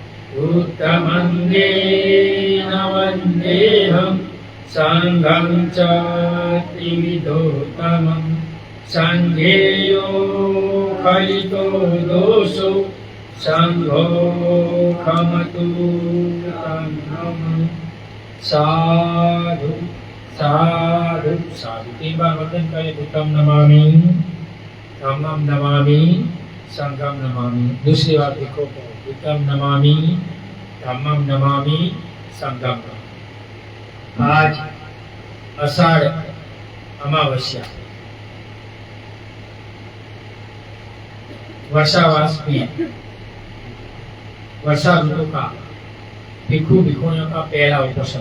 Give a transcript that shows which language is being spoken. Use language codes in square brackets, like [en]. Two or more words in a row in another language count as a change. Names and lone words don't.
[pi] उत्तमङ्गेन वन्देऽहं संघं च त्रिविधोत्तमम्। संघेयो फलितो दोषो संघो खमतु तं नमः। साधु साधु साधु। [hi] 3 बार वंदन करें। [pi] बुद्धं नमामि, धम्मं नमामि, संघं नमामि। [hi] दूसरी बार देखो, [pi] बुद्धं नमामि, धम्मं नमामि, संघं नमामि। [hi] आज आषाढ़ अमावस्या वर्षावास में वर्षा ऋतु का भिक्षु भिक्षुणियों का पहला उपोषण।